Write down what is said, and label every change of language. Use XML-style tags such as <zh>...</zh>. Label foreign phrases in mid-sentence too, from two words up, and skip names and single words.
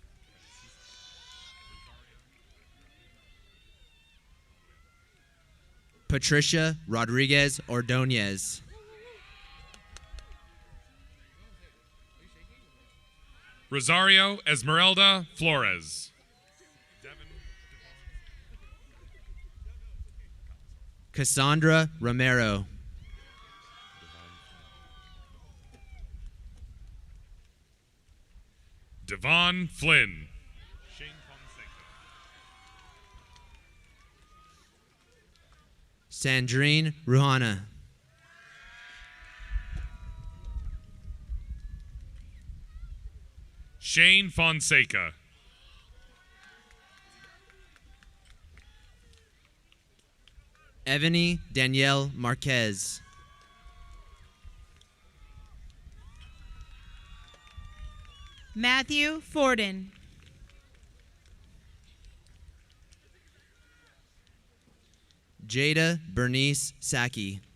<en>Patricia Rodriguez Ordonez. Rosario Esmeralda Flores. Cassandra Romero. Devon Flynn. Sandrine Ruhana. Shane Fonseca. Evany Danielle Marquez. Matthew Forden. Jada Bernice Saki.</en>